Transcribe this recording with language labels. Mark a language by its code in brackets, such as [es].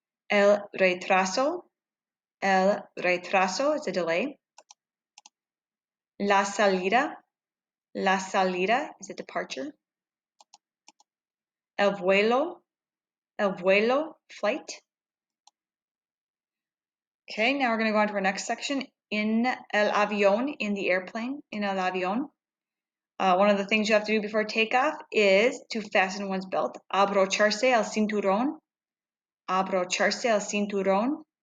[es] El retraso. El retraso [en] is a delay. [es] La salida. La salida [en] is a departure. [es] El vuelo. El vuelo, flight. [en] Okay, now we're going to go on to our next section. In [es] el avión, [en] in the airplane, in el avión. One of the things you have to do before takeoff is to fasten one's belt. [es] Abrocharse el cinturón. Abrocharse el cinturón.